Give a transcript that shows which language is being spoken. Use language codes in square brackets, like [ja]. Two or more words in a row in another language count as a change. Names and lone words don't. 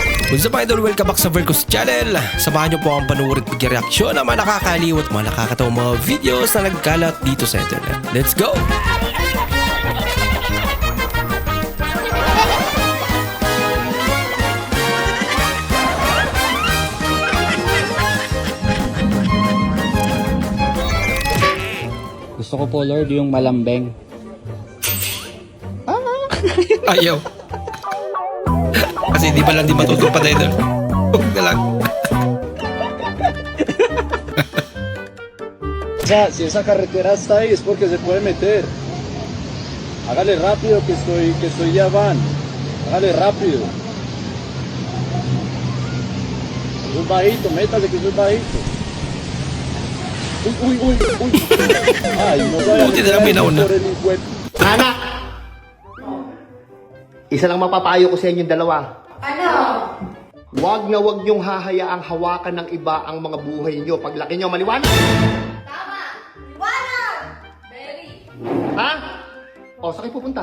[en] What's up idol? Welcome back sa Vercos Channel. [tl] Samahan niyo po ang panuorin at reaksyon ng mga nakakaliw at mga nakakatawang mga videos na nagkalat dito sa internet. [en] Let's go! [tl] Gusto ko po, Lord, yung malambeng. Ayaw. Kasi di ba lang di matutupad idol? Huwag na lang. [es] Si esa carretera está ahí es porque se puede meter. Hágale rápido que estoy ya van. Hágale rápido. Soy bajito, métase que soy bajito. Uy. Ay, no vaya a [tl] Buti na lang may nauna. [es] por el encuentro. [tl] Anak! Isa lang mapapayo ko sa inyong dalawa. Ano? Huwag na huwag niyong hahayaang hawakan ng iba ang mga buhay niyo. Paglaki niyo, maliwanag? Tama! Liwanag! Very. Ha? O, saan kayo pupunta?